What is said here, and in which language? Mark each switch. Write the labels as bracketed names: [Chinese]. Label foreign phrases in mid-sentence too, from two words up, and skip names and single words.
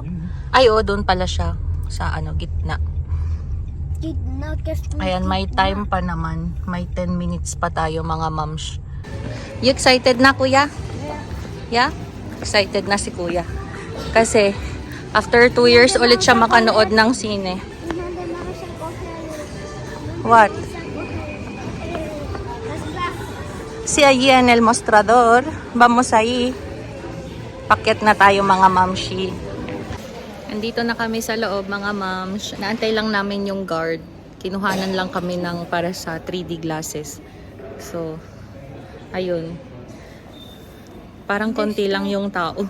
[Filipino] Ay, oh, doon pala siya. Sa gitna. Ayan, may time pa naman. May 10 minutes pa tayo mga moms. [English] You excited na, Kuya? Yeah? [Filipino] Excited na si Kuya. Kasi after 2 years ulit siya makanood ng sine. [English] What? [Spanish] Si allí en el mostrador. Vamos ahí. [Filipino] Pakyat na tayo mga mamshi. Andito na kami sa loob mga moms. Naantay lang namin yung guard. Kinuhanan lang kami ng para sa 3D glasses. So, ayun. Parang konti lang yung tao.